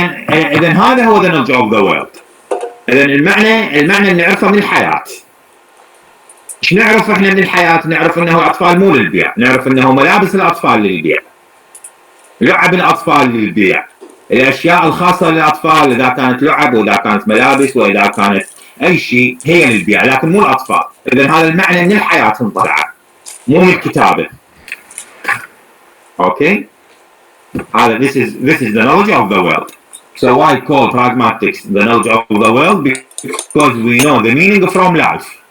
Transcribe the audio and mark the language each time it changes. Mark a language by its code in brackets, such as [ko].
[ar] اذا هذا هو [en] the knowledge of the world. [ar] اذا المعنى اللي نعرفه من الحياه. ايش نعرف احنا من الحياه؟ نعرف انه الاطفال مو للبيع، نعرف انه ملابس الاطفال للبيع، لعب الاطفال للبيع، الاشياء الخاصه للاطفال اذا كانت لعب واذا كانت ملابس واذا كانت اي شيء هي للبيع، لكن مو الاطفال. اذا هذا المعنى من الحياه انطلع، مو من الكتابه. اوكي؟ هذا [en] this is the knowledge of the world. So why call pragmatics the knowledge of the world? Because we know the meaning from life.